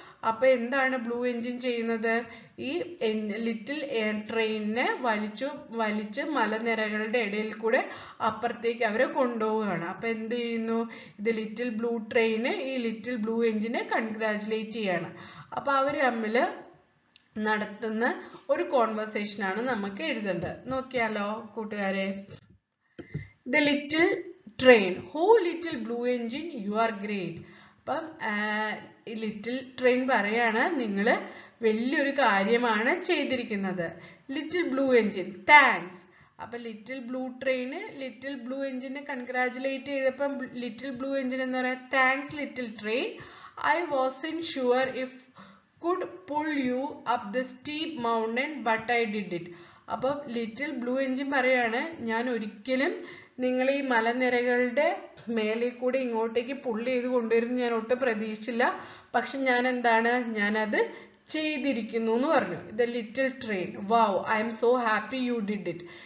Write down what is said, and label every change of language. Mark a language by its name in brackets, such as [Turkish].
[Malayalam] അപ്പൊ എന്താണ് blue engine ചെയ്യുന്നത്? ഈ ലിറ്റിൽ ട്രെയിനിനെ വലിച്ച് മലനിരകളുടെ ഇടയിൽ കൂടെ അപ്പുറത്തേക്ക് അവരെ കൊണ്ടുപോവുകയാണ്. അപ്പൊ എന്ത് ചെയ്യുന്നു? ഇത് ലിറ്റിൽ ബ്ലൂ ട്രെയിന് ഈ ലിറ്റിൽ ബ്ലൂ എഞ്ചിനെ കൺഗ്രാജുലേറ്റ് ചെയ്യാണ്. അപ്പൊ അവര് തമ്മില് നടത്തുന്ന ഒരു കോൺവെർസേഷൻ ആണ് നമുക്ക് എഴുതേണ്ടത്. നോക്കിയാലോ കൂട്ടുകാരെ. [English] The little train. Oh little blue engine, you are great. [Malayalam] അപ്പം ലിറ്റിൽ ട്രെയിൻ പറയാണ് നിങ്ങൾ വലിയൊരു കാര്യമാണ് ചെയ്തിരിക്കുന്നത്. Little blue engine thanks. അപ്പൊ little blue train little blue എഞ്ചിനെ congratulate ചെയ്തപ്പം ലിറ്റിൽ ബ്ലൂ എഞ്ചിൻ എന്ന് പറയാം thanks little train. [English] I wasn't sure if could pull you up the steep mountain but I did it. [Malayalam] അപ്പം little blue engine പറയാണ് ഞാൻ ഒരിക്കലും നിങ്ങൾ ഈ മലനിരകളുടെ മേലെ കൂടി ഇങ്ങോട്ടേക്ക് പുള്ളി ചെയ്ത് കൊണ്ടുവരുന്ന ഞാൻ ഒട്ടും പ്രതീക്ഷിച്ചില്ല. പക്ഷെ ഞാനത് ചെയ്തിരിക്കുന്നു എന്ന് പറഞ്ഞു. [English] The little train. Wow, I'm so happy you did it.